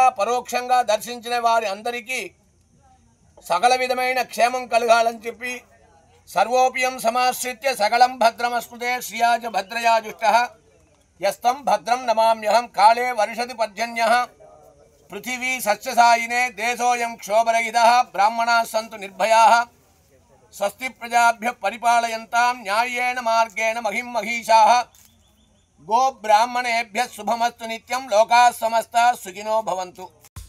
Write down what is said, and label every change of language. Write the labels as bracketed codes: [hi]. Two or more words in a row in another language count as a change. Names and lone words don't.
[te] పరోక్షంగా దర్శించిన వారి అందరికీ సకల విధమైన క్షేమం కలగాలని చెప్పి సర్వోపియం [sa] సమాశ్రిత్య సకలం భద్రమస్మృతే శ్రియాజ భద్రయాజుష్టః యస్తం భద్రం నమామ్యహం కాళే వర్షతి పర్జన్యః పృథివీ సస్యసాయినే దేశోయం క్షోభరహితః బ్రాహ్మణాः సంతు నిర్భయాः స్వస్తి ప్రజాభ్యః పరిపాలయంతాం న్యాయేన మార్గేణ మహిం మహీషాः గో బ్రాహ్మణేభ్యः శుభమస్తు నిత్యం లోకాः సమస్తాः సుఖినో భవంతు.